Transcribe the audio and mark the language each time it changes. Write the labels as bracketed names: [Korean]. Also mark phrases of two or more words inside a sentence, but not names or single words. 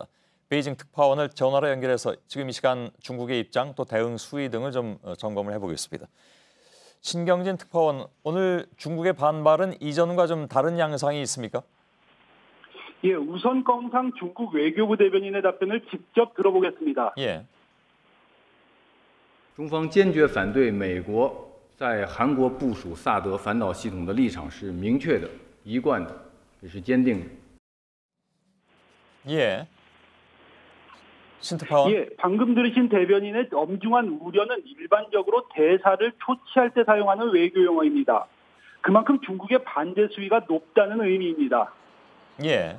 [Korean] 베이징 특파원을 전화로 연결해서 지금 이 시간 중국의 입장 또 대응 수위 등을 좀 점검을 해보겠습니다. 신경진 특파원, 오늘 중국의 반발은 이전과 좀 다른 양상이 있습니까? 예, 우선 건상 중국 외교부 대변인의 답변을 직접 들어보겠습니다. 예. [Chinese] 中方坚决反对美国在韩国部署萨德反导系统的立场是明确的、一贯的，也是坚定的。 [Korean] 예. 신특파원. 예, 방금 들으신 대변인의 엄중한 우려는 일반적으로 대사를 초치할 때 사용하는 외교 용어입니다. 그만큼 중국의 반대 수위가 높다는 의미입니다. 예.